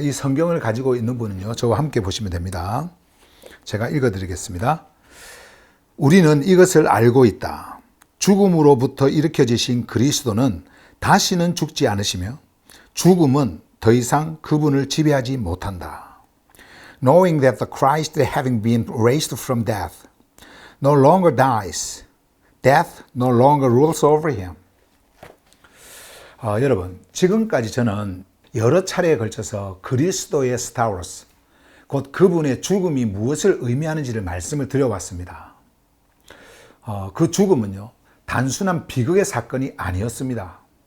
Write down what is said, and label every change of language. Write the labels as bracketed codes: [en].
[ko] 이 성경을 가지고 있는 분은요, 저와 함께 보시면 됩니다. 제가 읽어드리겠습니다. 우리는 이것을 알고 있다. 죽음으로부터 일으켜지신 그리스도는 다시는 죽지 않으시며 죽음은 더 이상 그분을 지배하지 못한다. [en] Knowing that the Christ, having been raised from death, no longer dies, death no longer rules over him. [ko] 여러분, 지금까지 저는 여러 차례에 걸쳐서 그리스도의 스타우로스, 곧 그분의 죽음이 무엇을 의미하는지를 말씀을 드려왔습니다. 그 죽음은요, 단순한 비극의 사건이 아니었습니다.